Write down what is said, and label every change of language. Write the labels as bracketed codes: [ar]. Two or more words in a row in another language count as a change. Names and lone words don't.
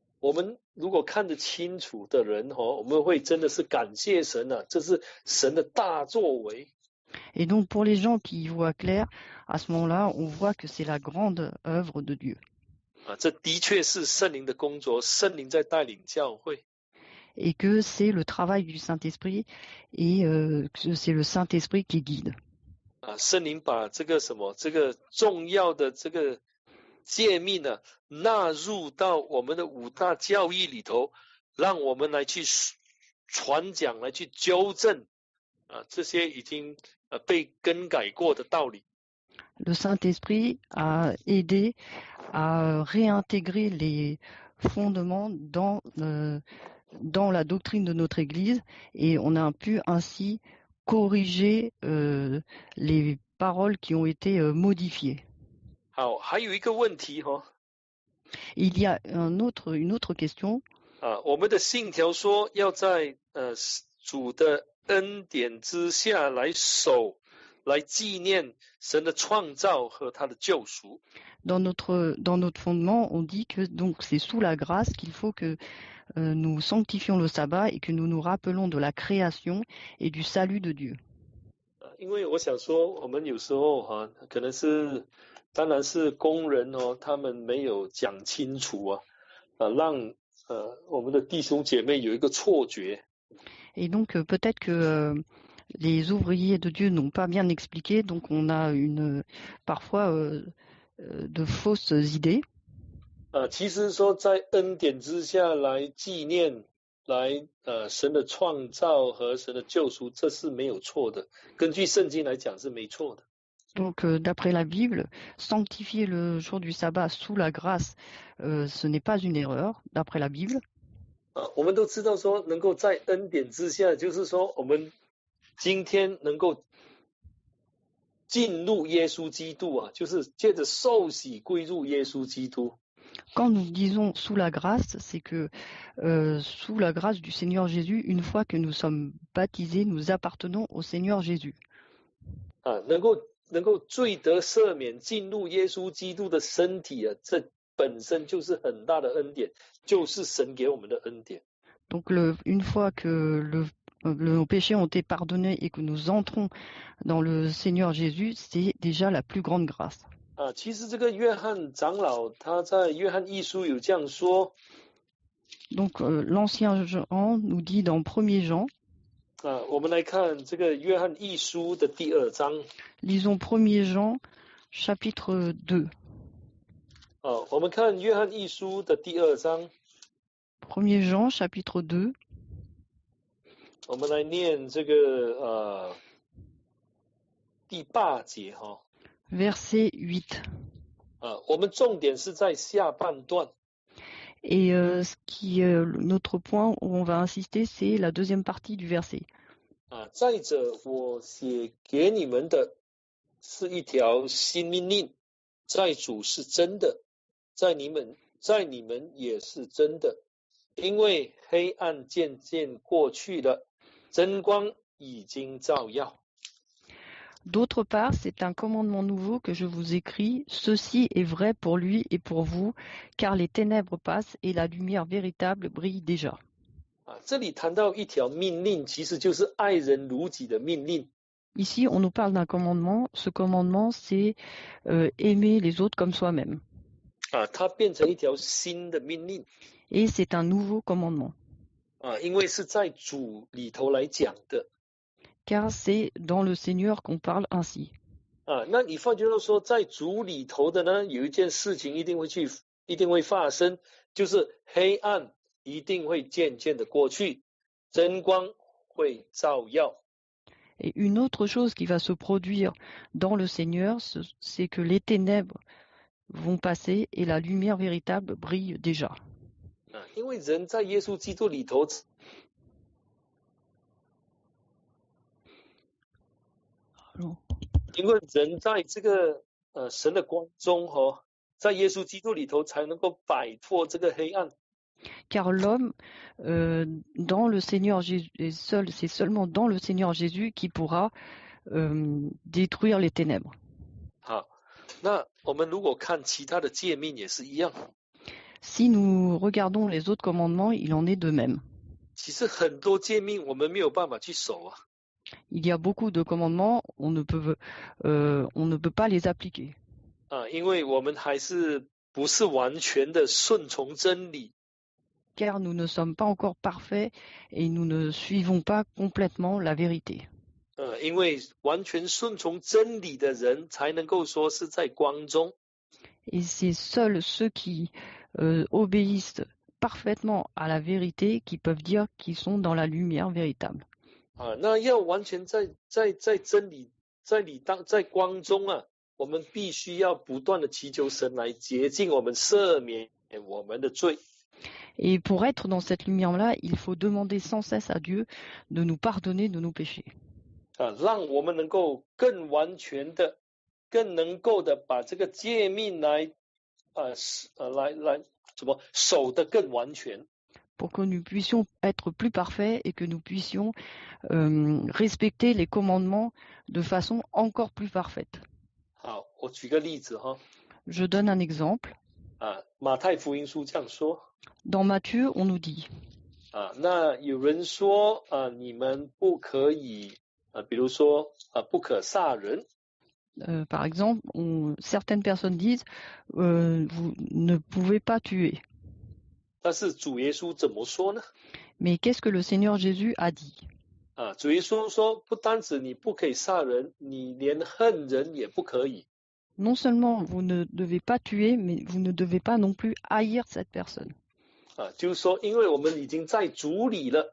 [zh] 我们如果看得清楚的人我们会真的是感谢神啊，这是神的大作为。 [fr] Et donc pour les gens qui y voient clair, à ce moment-là, on voit que c'est la grande œuvre de Dieu. [zh] 这的确是圣灵的工作，圣灵在带领教会。 [fr] Et que c'est le travail du Saint-Esprit et que c'est le Saint-Esprit qui guide. [zh] 圣灵把这个重要的这个诫命呢纳入到我们的五大教义里头，让我们来去传讲，来去纠正这些已经被更改过的道理。 [fr] Le Saint-Esprit a aidé à réintégrer les fondements dans la doctrine de notre Église et on a pu ainsi corriger les paroles qui ont été modifiées. [zh] 好，还有一个问题 [fr] Il y a une autre question. [zh] 我们的信条说要在主的恩典之下来守，来纪念神的创造和他的救赎。 [fr] Dans notre fondement, on dit que donc c'est sous la grâce qu'il faut que nous sanctifions le sabbat et que nous nous rappelons de la création et du salut de Dieu. [zh] 因为我想说，我们有时候可能是，当然是工人他们没有讲清楚让我们的弟兄姐妹有一个错觉。 [fr] Et donc peut-être que les ouvriers de Dieu n'ont pas bien expliqué, donc on a parfois de fausses idées. [zh] 其实说在恩典之下来纪念，来神的创造和神的救赎，这是没有错的。根据圣经来讲是没错的。 [fr] Donc d'après la Bible, sanctifier le jour du sabbat sous la grâce, ce n'est pas une erreur, d'après la Bible. [zh] 我们都知道说能够在恩典之下，就是说我们今天能够进入耶稣基督就是借着受洗归入耶稣基督。 [fr] Quand nous disons sous la grâce, c'est que sous la grâce du Seigneur Jésus, une fois que nous sommes baptisés, nous appartenons au Seigneur Jésus. [zh] 能够罪得赦免，进入耶稣基督的身体这本身就是很大的恩典，就是神给我们的恩典。 [fr] Donc une fois que nos péchés ont été pardonnés et que nous entrons dans le Seigneur Jésus, c'est déjà la plus grande grâce. [zh] 其实这个约翰长老他在约翰一书有这样说。 [fr] Donc l'ancien Jean nous dit dans 1er Jean. [zh] 我们来看这个约翰一书的第2章。 [fr] Lisons 1er Jean chapitre 2. [zh] 我们看约翰一书的第2章。 [fr] 1er Jean chapitre 2. [zh] 我们来念这个第8节 [fr] Verset 8. [zh] 我们重点是在下半段。 [fr] Et notre point où on va insister, c'est la deuxième partie du verset. [zh] 再者，我写给你们的是一条新命令，在主是真的，在你们也是真的，因为黑暗渐渐过去了，真光已经照耀。 [fr] D'autre part, c'est un commandement nouveau que je vous écris. Ceci est vrai pour lui et pour vous, car les ténèbres passent et la lumière véritable brille déjà. [zh] 这里谈到一条命令，其实就是爱人如己的命令。 [fr] Ici, on nous parle d'un commandement. Ce commandement, c'est aimer les autres comme soi-même. [zh] 它变成一条新的命令。 [fr] Et c'est un nouveau commandement. [zh] 因为是在主里头来讲的。 [fr] Car c'est dans le Seigneur qu'on parle ainsi. [zh] 那你换句话说，在主里头的呢，有一件事情一定会发生，就是黑暗一定会渐渐的过去，真光会照耀。 [fr] Et une autre chose qui va se produire dans le Seigneur, c'est que les ténèbres vont passer et la lumière véritable brille déjà. [zh] 因为人在耶稣基督里头。因为人在这个神的光中在耶稣基督里头才能够摆脱这个黑暗。 [fr] Car l'homme dans le Seigneur Jésus c'est seulement dans le Seigneur Jésus qui pourra détruire les ténèbres. [zh] 好，那我们如果看其他的诫命也是一样。 [fr] Si nous regardons les autres commandements, il en est de même. [zh] 其实很多诫命我们没有办法去守啊。 [fr] Il y a beaucoup de commandements, on ne peut pas les appliquer. [zh] 因为我们还是不是完全的顺从真理。 [fr] Car nous ne sommes pas encore parfaits et nous ne suivons pas complètement la vérité. [zh] 因为完全顺从真理的人才能够说是在光中。 [fr] Et c'est seuls ceux qui obéissent parfaitement à la vérité qui peuvent dire qu'ils sont dans la lumière véritable. [zh] 那要完全在真理在光中啊，我们必须要不断的祈求神来洁净我们，赦免我们的罪。 [fr] Et pour être dans cette lumière-là, il faut demander sans cesse à Dieu de nous pardonner de nos péchés. [zh] 让我们能够更完全的、更能够的把这个诫命来守得更完全。 [fr] Pour que nous puissions être plus parfaits et que nous puissions respecter les commandements de façon encore plus parfaite. [zh] 好，我举个例子哈。 [fr] Je donne un exemple. [zh] 马太福音书这样说。 [fr] Dans Matthieu, on nous dit. [zh] 那有人说你们不可以比如说不可杀人。 [fr] Par exemple, certaines personnes disent vous ne pouvez pas tuer. [zh] 但是主耶稣怎么说呢？ [fr] Mais qu'est-ce que le Seigneur Jésus a dit? [zh] 主耶稣说，不单止你不可以杀人，你连恨人也不可以。 [fr] Non seulement vous ne devez pas tuer, mais vous ne devez pas non plus haïr cette personne. [zh] 就是说，因为我们已经在主里了。